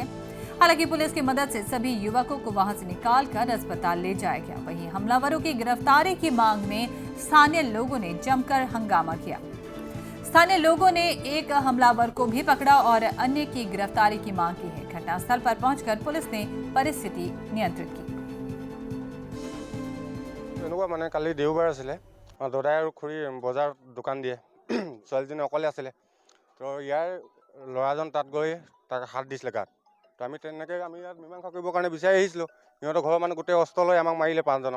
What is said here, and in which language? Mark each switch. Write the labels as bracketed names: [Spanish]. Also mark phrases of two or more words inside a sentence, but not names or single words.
[Hindi] हालांकि पुलिस की मदद से सभी युवकों को वहां से निकालकर अस्पताल ले जाया गया। वहीं हमलावरों की गिरफ्तारी की मांग में स्थानीय लोगों ने जमकर हंगामा किया। स्थानीय लोगों ने एक हमलावर को भी पकड़ा और अन्य की गिरफ्तारी की मांग की है। घटनास्थल पर पहुंचकर पुलिस ने परिस्थिति नियंत्रित की। [Assamese] মানে কালি দেওবাৰ আছিলে, দাদাই আৰু খুৰী বজাৰ দোকান দিয়ে, ছোৱালীজনী অকলে আছিলে। তো ইয়াৰ ল'ৰাজন তাত গৈ তাক হাত দিছিলে গাত। তো আমি তেনেকৈ আমি ইয়াত মীমাংসা কৰিবৰ কাৰণে বিচাৰি আহিছিলোঁ। সিহঁতৰ ঘৰৰ মানুহ গোটেই অস্ত্ৰ লৈ আমাক মাৰিলে 5জনক।